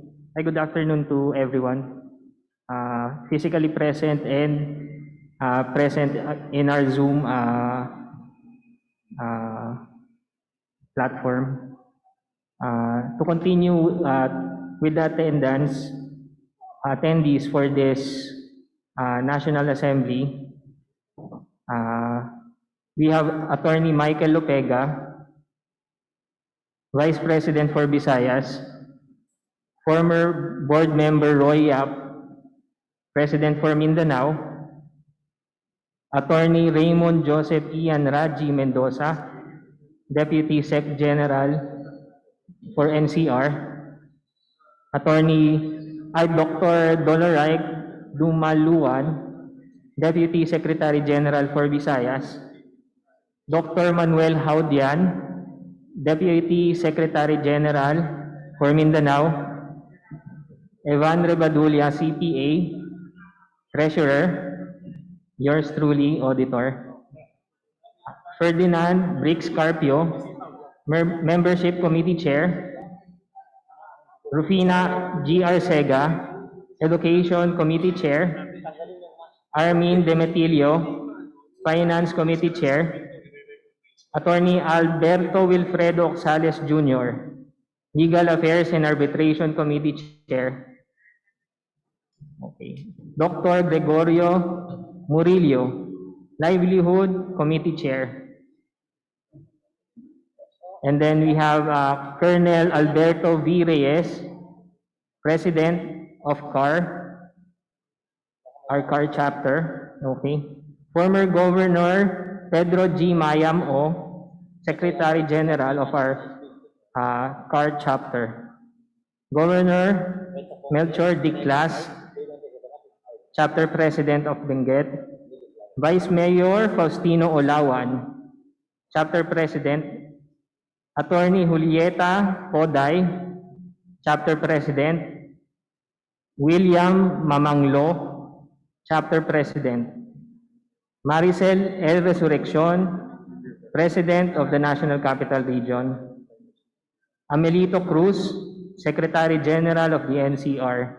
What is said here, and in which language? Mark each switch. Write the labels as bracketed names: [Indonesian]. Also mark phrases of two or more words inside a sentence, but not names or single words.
[English] Good afternoon to everyone. Physically present and present in our Zoom platform. To continue with the attendees for this National Assembly, we have Attorney Michael Lopega, Vice President for Visayas, former Board Member Roy Yap, President for Mindanao, Attorney Raymond Joseph Ian Raji Mendoza, Deputy Sec General for NCR, Dr. Doloraik Dumaluan, Deputy Secretary General for Visayas, Dr. Manuel Haudian, Deputy Secretary General for Mindanao, Evan Rebadulia, CPA, Treasurer, yours truly, Auditor, Ferdinand Briggs Carpio, Membership Committee Chair, Rufina G. Arcega, Education Committee Chair, Armin Demetilio, Finance Committee Chair, Attorney Alberto Wilfredo Oxales Jr., Legal Affairs and Arbitration Committee Chair, Okay. Dr. Gregorio Murillo, Livelihood Committee Chair. And then we have Colonel Alberto V. Reyes, President of our CAR chapter. Okay. Former Governor Pedro G. Mayam O, Secretary General of our CAR chapter. Governor Melchor Diclas, Chapter President of Benguet. Vice Mayor Faustino Olawan, Chapter President. Attorney Julieta Poday, Chapter President. William Mamanglo, Chapter President. Maricel L. Resurreccion, President of the National Capital Region. Amelito Cruz, Secretary General of the NCR.